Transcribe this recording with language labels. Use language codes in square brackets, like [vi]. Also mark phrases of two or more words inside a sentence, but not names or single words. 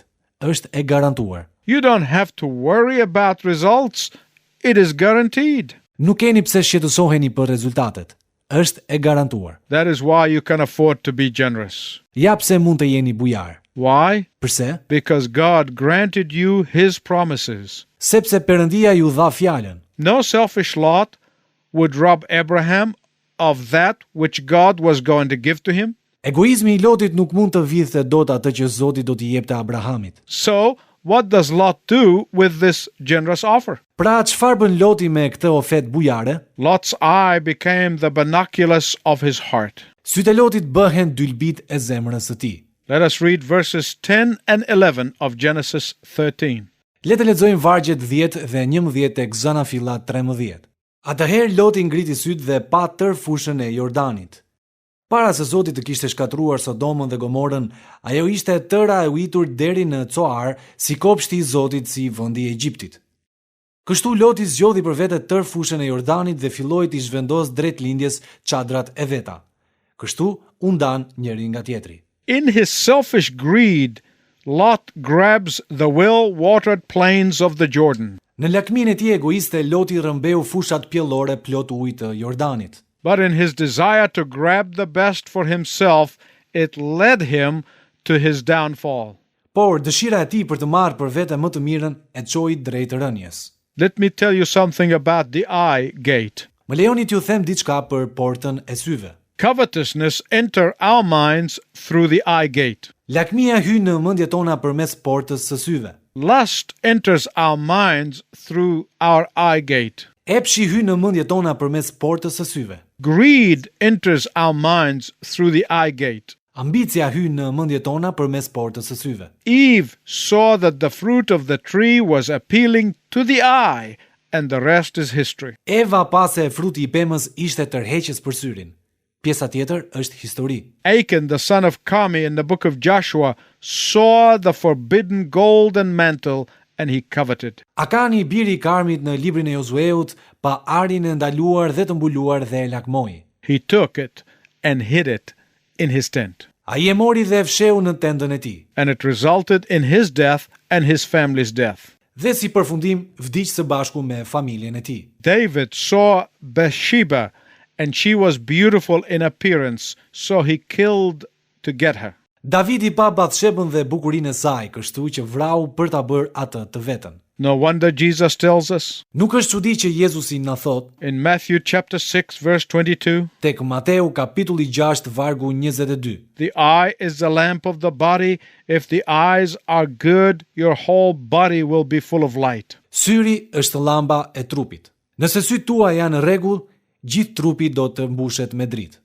[sq] Është e garantuar. [en] You don't have to worry about results. It is guaranteed. [sq] Nuk keni pse shqetësoheni për rezultatet. Është e garantuar. [en] That is why you can afford to be generous. [sq] Ja pse mund të jeni bujar. [en] Why? [sq] Përse? [en] Because God granted you His promises. [sq] Sepse Perëndia ju dha fjalën. [en] No selfish Lot would rob Abraham of that which God was going to give to him. [sq] Egoizmi I Lotit nuk mund të vidhte dot atë që Zoti do t'i jepte Abrahamit. [en] So, what does Lot do with this generous offer? [sq] Pra, çfarë bën Loti me këtë ofet bujare? [en] Lot's eye became the binoculars of his heart. [sq] Sytë e Lotit bëhen dylbit e zemrës së tij. [en] Let us read verses 10 and 11 of Genesis 13. [sq] Le të lexojmë vargjet 10 dhe 11 tek Zëna fillat 13. Atëherë Loti ngriti syt dhe pa tër fushën e Jordanit. Para se Zoti të kishte shkatruar Sodomën dhe Gomorën, ajo ishte e tëra e uitur deri në Coar, si kopshti I Zotit si vendi I Egjiptit. Kështu Loti zgjodhi për vete tër fushën e Jordanit dhe filloi të zhvendos drejt lindjes çadrat e veta. Kështu u ndan njëri nga tjetri. [en] In his selfish greed, Lot grabs the well-watered plains of the Jordan. [sq] Në lakmin e tij egoiste, Loti rrëmbeu fushat pjellore plot ujë të Jordanit. [en] But in his desire to grab the best for himself, it led him to his downfall. [sq] Por dëshira e tij për të marrë për vete më të mirën e çoi drejt rënies. [en] Let me tell you something about the eye gate. [sq] Më lejoni t'ju them diçka për portën e syve. [en] Covetousness enter our minds through the eye gate. [sq] Lakmia hyn në mendjet tona përmes portës së syve. [en] Lust enters our minds through our eye gate. [sq] Epshi hyn në mendjet tona përmes portës së syve. [en] Greed enters our minds through the eye gate. [sq] Ambicia hyn në mendjet tona përmes portës së syve. [en] Eve saw that the fruit of the tree was appealing to the eye, and the rest is history. [sq] Eva pa se fruti I pemës ishte tërheqës për syrin. Pjesa tjetër është histori. [en] Achan, the son of Carmi in the book of Joshua, saw the forbidden golden mantle and he coveted. [sq] Akani, biri I Karmit në librin e Josueut, pa arin e ndaluar dhe të mbuluar dhe e lakmoi. [en] He took it and hid it in his tent. [sq] Ai e mori dhe e fsheu në tendën e tij. [en] And it resulted in his death and his family's death. [sq] Dhe si përfundim vdiq së bashku me familjen e tij. [en] David saw Bathsheba and she was beautiful in appearance, so he killed to get her. [sq] Davidi pa Batshebën dhe bukurinë e saj, kështu që vrau për ta bërë atë të vetën. [en] No wonder Jesus tells us [sq] Nuk është çudi që Jezusi na thot [en] in Matthew chapter 6 verse 22, [sq] tek Mateu kapitulli 6 vargu 22. [en] the eye is the lamp of the body. If the eyes are good, your whole body will be full of light. [sq] Syri është llamba e trupit. Nëse sytë tua janë në rregull, gjithë trupi do të mbushet me dritë.